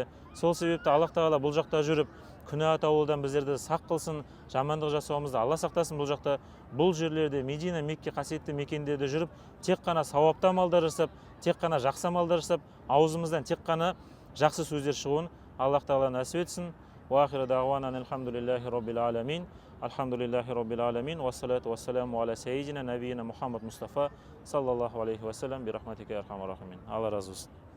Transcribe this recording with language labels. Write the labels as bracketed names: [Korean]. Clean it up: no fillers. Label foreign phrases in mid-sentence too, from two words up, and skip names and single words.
[Kazakh] Сол себепті Аллах тағала бұл жақта жүріп күнә атаулыдан біздерді сақ қылсын, жамандық жасауымызды Алла сақтасын. Бұл жақта, бұл жерлерде, Медина, Мекке қасиетті мекендерде жүріп, тек қана сауапты амалдар жасап, тек қана жақсы амалдар жасап, аузымыздан тек қана жақсы сөздер шығуын Аллах тағала нәсіп етсін. [Arabic] وآخر دعوانا الحمد لله رب العالمين. الحمد لله رب العالمين. والصلاة والسلام على سيدنا نبينا محمد مصطفى صلى الله عليه وسلم برحمتك يا أرحم الراحمين. [Turkish] Allah razı olsun.